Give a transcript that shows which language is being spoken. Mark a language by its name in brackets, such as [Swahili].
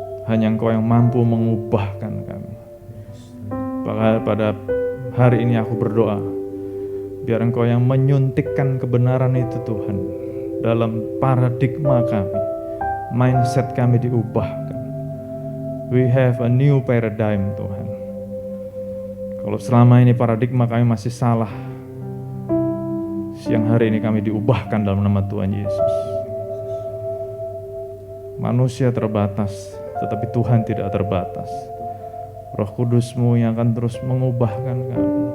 [Indonesian] Hanya Engkau yang mampu mengubahkan kami. Pada hari ini aku berdoa, biar Engkau yang menyuntikkan kebenaran itu Tuhan, dalam paradigma kami, mindset kami diubahkan. [English] We have a new paradigm Tuhan. [Indonesian] Kalau selama ini paradigma kami masih salah, siang hari ini kami diubahkan dalam nama Tuhan Yesus. Manusia terbatas, tetapi Tuhan tidak terbatas. Roh Kudus-Mu yang akan terus mengubahkan kami.